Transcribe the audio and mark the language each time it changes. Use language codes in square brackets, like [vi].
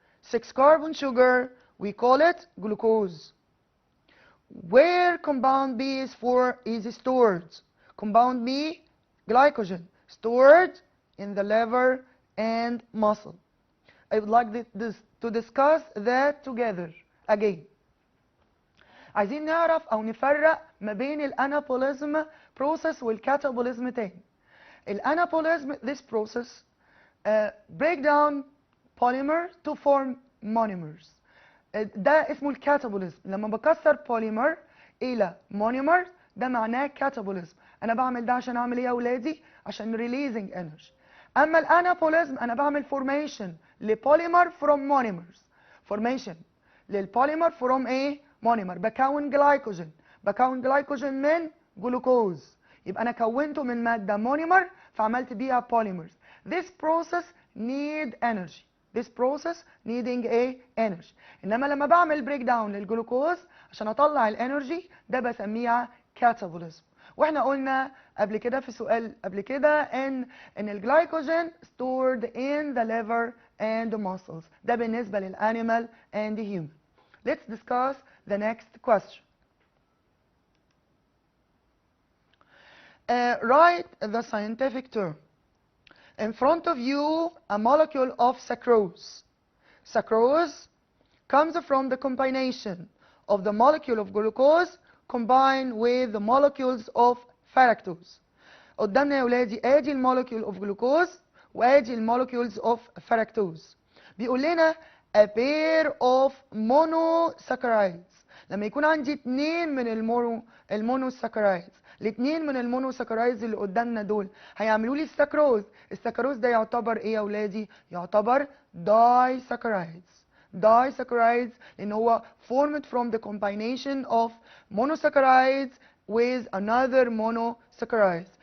[en] 6 carbon sugar, we call it glucose. Where compound B is stored? Compound B, glycogen, stored in the liver and muscle. I would like to discuss that together again. [ar] عايزين نعرف أو نفرق ما بين الانابوليزم process والكاتابوليزم تاني. [en] الانابوليزم, this process break down polymer to form monomers. [ar] ده اسمه الكاتابوليزم. لما بكسر بوليمر إلى مونيمر ده معناه كاتابوليزم. أنا بعمل ده عشان أعمل إيه يا أولادي؟ عشان releasing energy. أما الانابوليزم أنا بعمل formation لبوليمر from monomers. formation للبوليمر from إيه؟ مونيمر. بكون جلايكوجين. بكون جلايكوجين من جلوكوز. يبقى أنا كونته من مادة مونيمر فعملت بيها polymers. [en] This process need energy. This process needing a energy. [ar] إنما لما بعمل break down للجلوكوز عشان أطلع الانرجي ده بسميها catabolism. واحنا قلنا قبل كده في سؤال قبل كده ان الجلايكوجين stored in the liver and the muscles. [en] ده بالنسبة للانيمال and the human. Let's discuss the next question. Write the scientific term. In front of you, a molecule of sucrose. Sucrose comes from the combination of the molecule of glucose combined with the molecules of fructose. [ar] قدامنا يا ولادي ادي المولكيول of glucose وادي المولكيولز of fructose. [en] بيقول لنا a pair of monosaccharides. [ar] لما يكون عندي اتنين من المونوساكرايدز، الاتنين من المونوساكرايدز اللي قدامنا دول هيعملوا لي السكروز. السكروز ده يعتبر ايه يا اولادي؟ يعتبر disaccharides. [en] disaccharides لان هو formed from the combination of monosaccharides with another monosaccharides.